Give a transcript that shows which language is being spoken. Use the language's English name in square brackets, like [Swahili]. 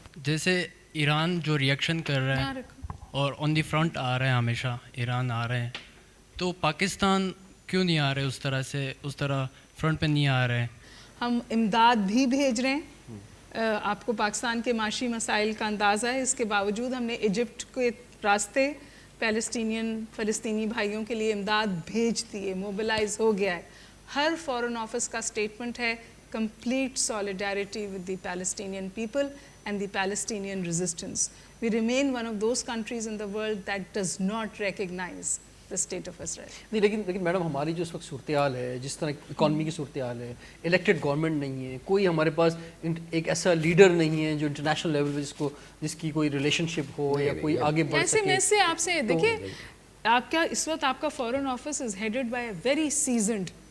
[Urdu] جیسے ایران جو ریئیکشن کر رہا ہے اور [English] on the front [Urdu] آ رہے ہیں، ہمیشہ ایران آ رہے ہیں، تو پاکستان کیوں نہیں آ رہے اس طرح سے، اس طرح فرنٹ پہ نہیں آ رہے ہیں؟ ہم امداد بھی بھیج رہے ہیں. آپ کو پاکستان کے معاشی مسائل کا اندازہ ہے، اس کے باوجود ہم نے ایجپٹ کے راستے فلسطینی بھائیوں کے لیے امداد بھیج دی ہے، موبلائز ہو گیا ہے. ہر فارن آفس کا اسٹیٹمنٹ ہے [English] complete solidarity with the Palestinian people and the Palestinian resistance. We remain one of those countries in the world that does not recognize the state of Israel. [Urdu] نہیں لیکن madam ہماری جو اس وقت صورتحال ہے، جس طرح اکانومی کی صورتحال ہے، الیکٹڈ گورنمنٹ نہیں ہے، کوئی ہمارے پاس ایک ایسا لیڈر نہیں ہے جو انٹرنیشنل لیول پہ جس کی کوئی ریلیشن شپ ہو یا کوئی آگے بڑھ سکے. میں سے آپ سے دیکھیے، آپ کا اس وقت آپ کا foreign office [English] is headed by a very seasoned